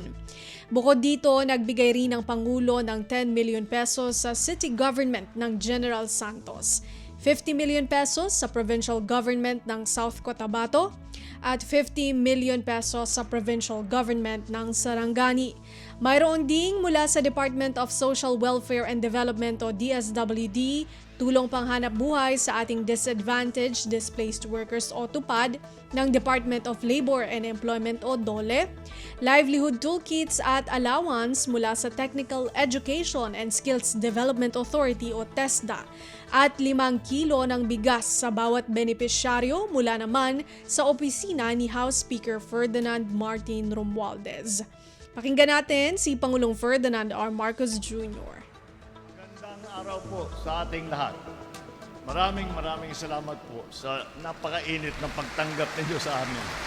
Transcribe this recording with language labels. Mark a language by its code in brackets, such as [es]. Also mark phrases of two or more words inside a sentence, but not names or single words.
[tl] Bukod dito, nagbigay rin ang Pangulo ng 10 [en] million pesos [tl] sa [en] city government [tl] ng General Santos, 50 [en] million pesos [tl] sa [en] provincial government [tl] ng South Cotabato at 50 [en] million pesos [tl] sa [en] provincial government [tl] ng Sarangani. Mayroon ding mula sa Department of Social Welfare and Development o DSWD, tulong panghanap buhay sa ating [en] disadvantaged displaced workers [tl] o TUPAD ng Department of Labor and Employment o DOLE, [en] livelihood toolkits [tl] at allowance mula sa Technical Education and Skills Development Authority o TESDA, at 5 kilo ng bigas sa bawat benepisyaryo mula naman sa opisina ni House Speaker Ferdinand Martin Romualdez. Pakinggan natin si Pangulong Ferdinand R. Marcos Jr. Magandang araw po sa ating lahat. Maraming salamat po sa napakainit ng pagtanggap ninyo sa amin.